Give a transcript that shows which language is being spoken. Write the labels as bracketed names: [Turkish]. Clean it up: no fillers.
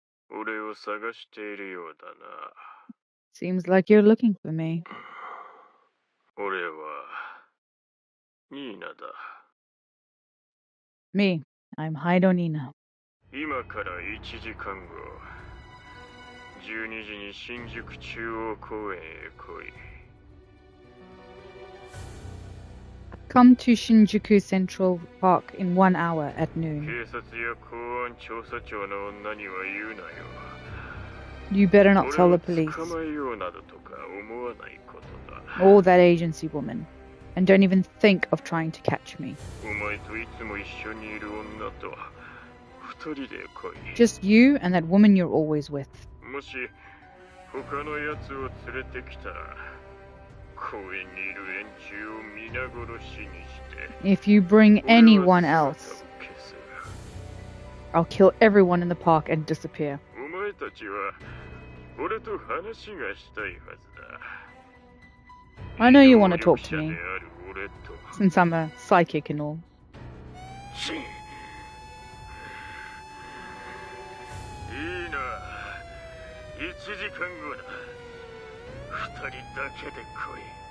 [Japanese] 俺を探しているようだな。 [English] Seems like you're looking for me. [Japanese] 俺はニーナだ。 [English] Me, I'm Haido Nina. [Japanese] 今から1時間後、12時に新宿中央公園へ来い。 [English] Come to Shinjuku Central Park in 1 hour at noon. [Japanese] 警察や公安調査庁の女には言うなよ。 [English] You better not tell the [Japanese] 俺を [English] police [Japanese] 捕まえようなどとか思わないことだ。 [English] or that agency woman, and don't even think of trying to catch me. [Japanese] お前といつも一緒にいる女と二人で来い。 [English] Just you and that woman you're always with. [Japanese] もし他のやつを連れてきたら、公園にいる連中を皆殺しにして。 [English] If you bring anyone else, I'll kill everyone in the park and disappear. [Japanese] お前たちは俺と話がしたいはずだ。 [English] I know you want to talk to me, [Japanese] 能力者である俺と。 [English] since I'm a psychic and all. [Japanese] いいな。1時間後だ。2人だけで来い。